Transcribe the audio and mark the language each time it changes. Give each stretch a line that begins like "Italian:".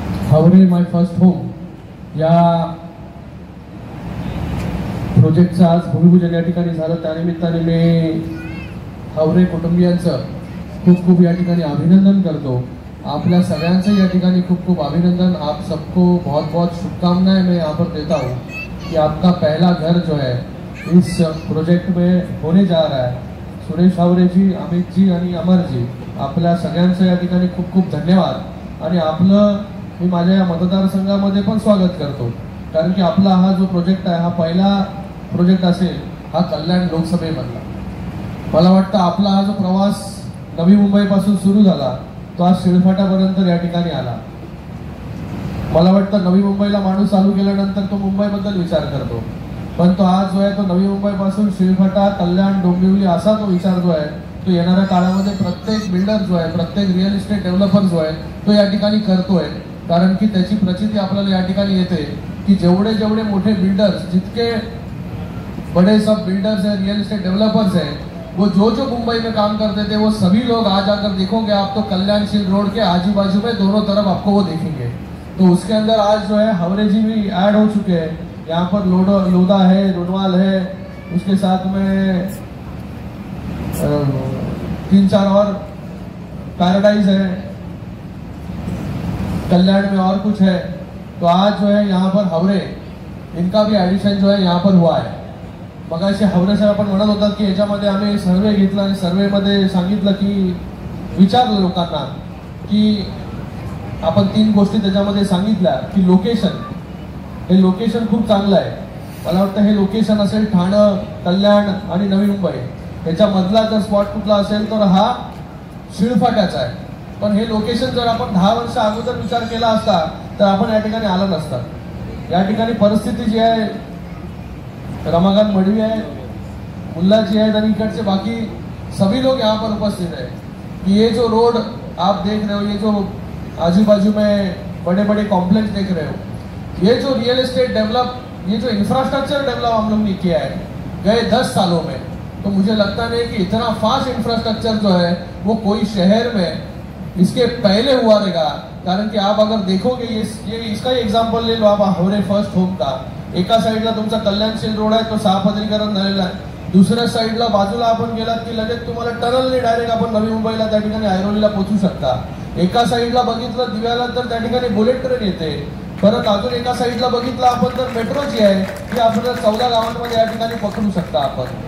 Marathi: हावरे माय first home या प्रोजेक्टचं आज भूमिपूजन या ठिकाणी झालं. त्यानिमित्ताने मी हावरे कुटुंबियांचं खूप खूप या ठिकाणी अभिनंदन करतो. आपल्या सगळ्यांचं या ठिकाणी खूप खूप अभिनंदन.
Hindi: आप सबको बहुत बहुत शुभकामनाएं मैं यहाँ पर देता हूँ कि आपका पहला घर जो है इस प्रोजेक्ट में होने जा रहा है.
Marathi: सुरेश हावरे जी, अमित जी आणि अमर जी, आपल्या सगळ्यांचं या ठिकाणी खूप खूप धन्यवाद. आणि आपलं मी माझ्या या मतदारसंघामध्ये पण स्वागत करतो, कारण की आपला हा जो प्रोजेक्ट आहे हा पहिला प्रोजेक्ट असेल हा कल्याण लोकसभेमधला. मला वाटतं आपला हा जो प्रवास नवी मुंबईपासून सुरू झाला तो आज शिळफाटापर्यंत या ठिकाणी आला. मला वाटतं नवी मुंबईला माणूस चालू केल्यानंतर तो मुंबईबद्दल विचार करतो, पण तो आज जो आहे तो नवी मुंबईपासून शिळफाटा, कल्याण, डोंबिवली असा तो विचार जो आहे तो येणाऱ्या काळामध्ये प्रत्येक बिल्डर जो आहे, प्रत्येक रिअल इस्टेट डेव्हलपर जो आहे तो या ठिकाणी करतोय. कारण की त्याची प्रचिती आपल्याला या ठिकाणी येते की जेवढे जेवढे मोठे बिल्डर्स,
Hindi: जितके बड़े सब बिल्डर्स हैं, रियल एस्टेट डेवलपर्स हैं, वो जो जो मुंबई में काम करते थे वो सभी लोग आज आकर देखोगे आप तो कल्याणशील रोड के आजू बाजू में दोनों तरफ आपको वो देखेंगे. तो उसके अंदर आज जो है हावरे जी भी ऐड हो चुके हैं. यहाँ पर लोधा है, रोनवाल है, उसके साथ में 3-4 और पैराडाइज है, कल्याण में और कुछ है. तो आज जो है यहाँ पर हावरे इनका भी एडिशन जो है यहाँ पर हुआ है.
Marathi: मगाशी हावरे साहेब आपण म्हणत होतात की याच्यामध्ये आम्ही सर्वे घेतला आणि सर्वेमध्ये सांगितलं की विचारलं लोकांना की आपण 3 गोष्टी त्याच्यामध्ये सांगितल्या की लोकेशन, हे लोकेशन खूप चांगलं आहे. मला वाटतं हे लोकेशन असेल ठाणं, कल्याण आणि नवी मुंबई, ह्याच्यामधला जर स्पॉट कुठला असेल तर हा शिळफाट्याचा आहे. पण हे लोकेशन जर आपण 10 वर्ष अगोदर विचार केला असता तर आपण या ठिकाणी आलो नसता. या ठिकाणी परिस्थिती जी आहे,
Hindi: रमाकांत मडवी है, मुल्ला जी है, इकड़े बाकी सभी लोग यहाँ पर उपस्थित है. ये जो रोड आप देख रहे हो, ये जो आजू बाजू में बड़े बड़े कॉम्प्लेक्स देख रहे हो, ये जो रियल एस्टेट डेवलप, ये जो इंफ्रास्ट्रक्चर डेवलप हम लोग ने किया है गए 10 सालों में, तो मुझे लगता नहीं कि इतना फास्ट इंफ्रास्ट्रक्चर जो है वो कोई शहर में इसके पहले हुआ रहेगा. कारण की आप अगर देखोगे ये इसका एग्जाम्पल ले लो आप हावरे फर्स्ट होम का.
Marathi: एका साईडला तुमचा कल्याणशील रोड आहे, तो 6 पदरीकरण झालेला आहे. दुसऱ्या साईडला बाजूला आपण गेलात की लगेच तुम्हाला टनलने डायरेक्ट आपण नवी मुंबईला त्या ठिकाणी ऐरोलीला पोहोचू शकता. एका साईडला बघितलं दिव्याला तर त्या ठिकाणी बुलेट ट्रेन येते. परत अजून एका साईडला बघितलं आपण तर मेट्रो जी आहे ती आपल्याला 14 गावांमध्ये या ठिकाणी पकडू शकता आपण.